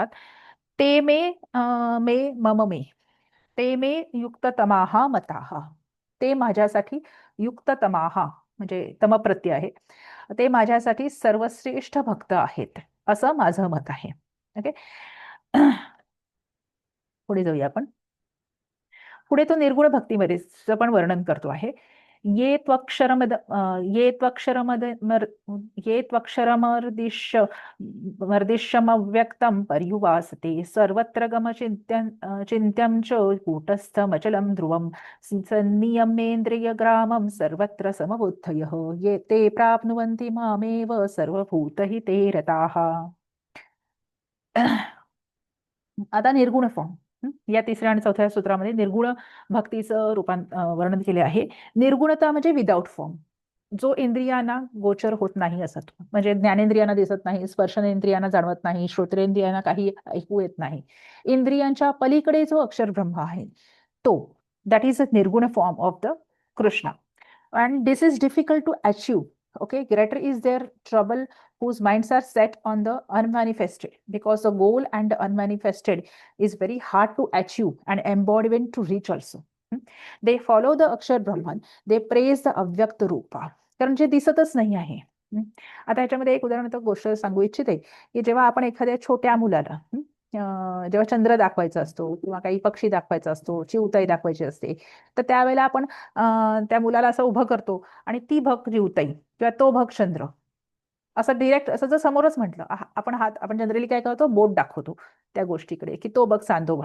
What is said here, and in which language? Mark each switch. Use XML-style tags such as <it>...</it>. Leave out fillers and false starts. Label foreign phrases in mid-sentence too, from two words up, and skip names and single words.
<sa>ते मे ते मे युक्ततमाः मताः,</sa> <mr>ते माझ्यासाठी युक्ततमाः म्हणजे तमप्रत्यय आहे, ते माझ्यासाठी सर्वश्रेष्ठ भक्त आहेत, असं माझं मत आहे. ओके, पुढे जाऊया आपण. पुढे तो निर्गुण भक्तीमध्ये पण वर्णन करतो आहे.</mr> <sa>ये त्वक्षरमर्दिश्यमव्यक्तं पर्युवासते, सर्वत्र चिन्त्यं च कूटस्थमचलं ध्रुवं, सन्नियमेन्द्रियग्रामं सर्वत्र समबुद्धयः, ये ते प्राप्नुवन्ति मामेव सर्वभूतहिते रताः.</sa> <mr>आता निर्गुण फॉर्म, या तिसऱ्या आणि चौथ्या सूत्रामध्ये निर्गुण भक्तीचं वर्णन केले आहे. निर्गुणता म्हणजे</mr> <en>without form,</en> <mr>जो इंद्रियांना गोचर होत नाही असा, म्हणजे ज्ञानेंद्रियांना दिसत नाही, स्पर्शनेंद्रियांना जाणवत नाही, श्रोत्रेंद्रियांना काही ऐकू येत नाही, इंद्रियांच्या पलीकडे जो अक्षर ब्रह्म आहे तो,</mr> <en>that is a nirgun form of the Krishna. and this is difficult to achieve. Okay, greater is their trouble whose minds are set on the unmanifested, because the goal and the unmanifested is very hard to achieve and embodiment to reach also. They follow the Akshar Brahman, they praise the Avyakt Rupa,</en> <mr>कारण जे दिसतच नाही आहे. आता ह्याच्यामध्ये एक उदाहरण गोष्ट सांगू इच्छिते की जेव्हा आपण एखाद्या छोट्या मुलाला जेव्हा चंद्र दाखवायचा असतो किंवा काही पक्षी दाखवायचा असतो, चिवताई दाखवायची असते, तर त्यावेळेला आपण त्या मुलाला असं उभं करतो आणि ती भग चिवताई किंवा तो भग चंद्र असं डिरेक्ट असं जर समोरच म्हटलं आपण आपण जनरली काय करतो, बोट दाखवतो त्या गोष्टीकडे की तो बघ चांदोबा.</mr>